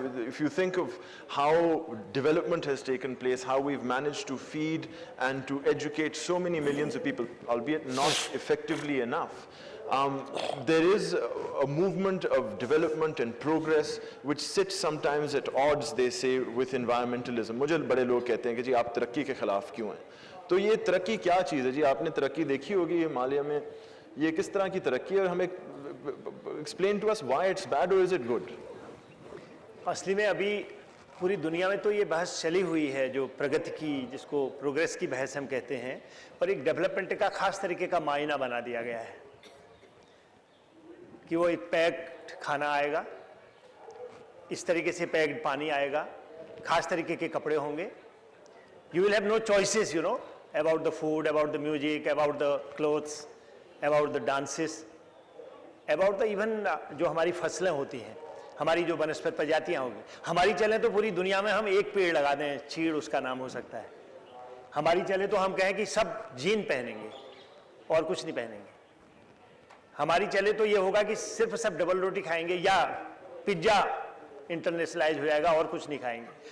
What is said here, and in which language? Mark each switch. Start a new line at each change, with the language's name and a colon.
English: If you think of how development has taken place, how we've managed to feed and to educate so many millions of people, albeit not effectively enough, there is a movement of development and progress which sits sometimes at odds, they say, with environmentalism.
Hindi: मुझे बड़े लोग कहते हैं कि जी आप तरक्की के खिलाफ क्यों हैं? तो ये तरक्की क्या चीज़ है जी? आपने तरक्की देखी होगी हिमालय में, ये किस तरह की तरक्की है, और हमें
English: explain to us why it's bad or is it good?
Hindi: असली में अभी पूरी दुनिया में तो ये बहस चली हुई है, जो प्रगति की, जिसको प्रोग्रेस की बहस हम कहते हैं, और एक डेवलपमेंट का खास तरीके का मायना बना दिया गया है। कि वो एक पैक्ड खाना आएगा, इस तरीके से पैक्ड पानी आएगा, खास तरीके के कपड़े होंगे.
English: You will have no choices, you know, about the food, about the music, about the clothes, about the dances, about the even
Hindi: जो हमारी फसलें होती हैं, हमारी जो वनस्पति प्रजातियाँ होंगी. हमारी चले तो पूरी दुनिया में हम एक पेड़ लगा दें, चीड़ उसका नाम हो सकता है. हमारी चले तो हम कहें कि सब जीन पहनेंगे और कुछ नहीं पहनेंगे. हमारी चले तो ये होगा कि सिर्फ सब डबल रोटी खाएंगे या पिज्जा इंटरनेशनलाइज हो जाएगा और कुछ नहीं खाएंगे.